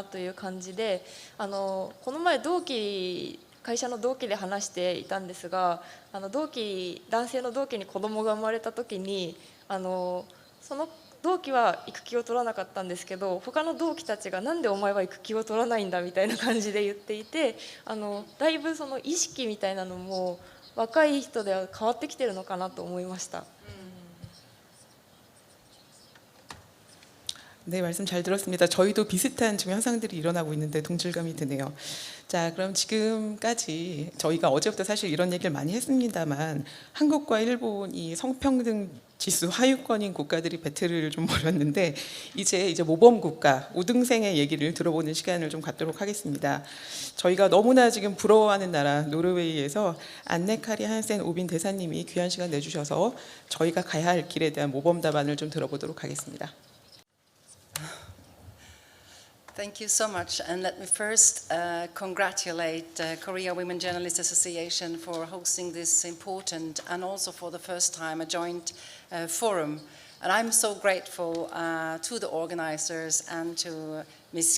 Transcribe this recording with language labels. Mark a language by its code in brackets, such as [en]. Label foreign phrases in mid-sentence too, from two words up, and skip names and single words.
[ja] という感じで、この前会社の同期で話していたんですが、男性の同期に子供が生まれた時にその同期は育休を取らなかったんですけど、他の同期たちがなんでお前は育休を取らないんだみたいな感じで言っていて、だいぶその意識みたいなのも若い人では変わってきてるのかなと思いました。 [ko] 네, 말씀 잘 들었습니다. 저희도 비슷한 지금 현상들이 일어나고 있는데 동질감이 드네요. 자, 그럼 지금까지 저희가 어제부터 사실 이런 얘기를 많이 했습니다만, 한국과 일본이 성평등 지수 하위권인 국가들이 배틀을 좀 벌였는데, 이제 모범 국가 5등생의 얘기를 들어보는 시간을 좀 갖도록 하겠습니다. 저희가 너무나 지금 부러워하는 나라 노르웨이에서 안네카리 한센 오빈 대사님이 귀한 시간 내주셔서 저희가 가야 할 길에 대한 모범 답안을 좀 들어보도록 하겠습니다. [en] Thank you so much, and let me first congratulate Korea Women Journalists Association for hosting this important and also for the first time a joint forum. And I'm so grateful to the organizers and to Ms.